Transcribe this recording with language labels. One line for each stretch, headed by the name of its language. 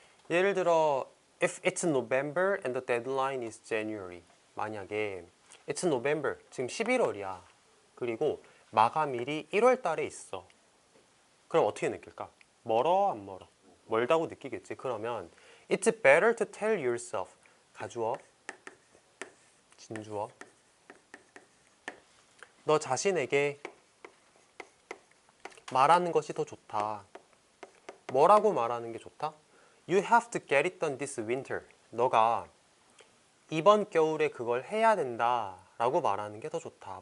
Korean: 예를 들어
English: if it's November and the deadline is January.
Korean: 만약에
English: it's November,
Korean: 지금 11월이야. 그리고 마감일이 1월 달에 있어. 그럼 어떻게 느낄까? 멀어 안 멀어? 멀다고 느끼겠지. 그러면
English: it's better to tell yourself.
Korean: 가주어, 진주어. 너 자신에게 말하는 것이 더 좋다. 뭐라고 말하는 게 좋다?
English: You have to get it done this winter.
Korean: 너가 이번 겨울에 그걸 해야 된다 라고 말하는 게 더 좋다.